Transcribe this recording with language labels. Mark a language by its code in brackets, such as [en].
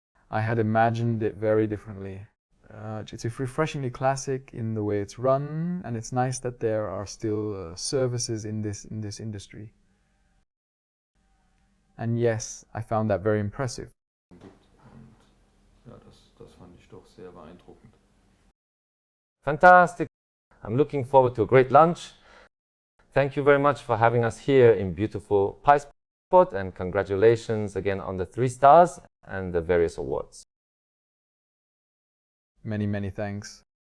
[en] I had imagined it very differently. It's refreshingly classic in the way it's run, and it's nice that there are still services in this industry. And yes, I found that very impressive. [de] Ja, das fand ich doch sehr beeindruckend. [en] Fantastic. I'm looking forward to a great lunch. Thank you very much for having us here in beautiful Pie Spot, and congratulations again on the 3 stars and the various awards. Many, many thanks.